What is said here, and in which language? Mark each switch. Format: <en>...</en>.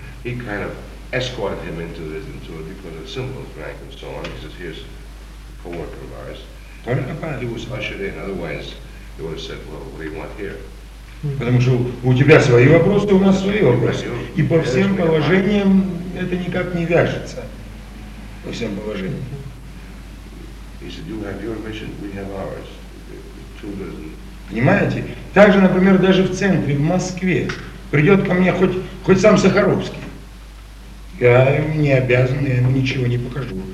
<en>He kind of escorted him into this tour because of Cimbal's rank and so on. He says, here's a co-worker of ours. He was ushered in, otherwise they would have said, well, what do you want here?</en> <ru>Потому что у тебя свои вопросы, у нас свои вопросы. И по всем положениям это никак не вяжется. По всем положениям.</ru> <en>He said, you have your mission, we have ours.</en> <ru>Понимаете? Также, например, даже в центре, в Москве, придет ко мне хоть сам Сахаровский. Я не обязан, я ему ничего не покажу.</ru>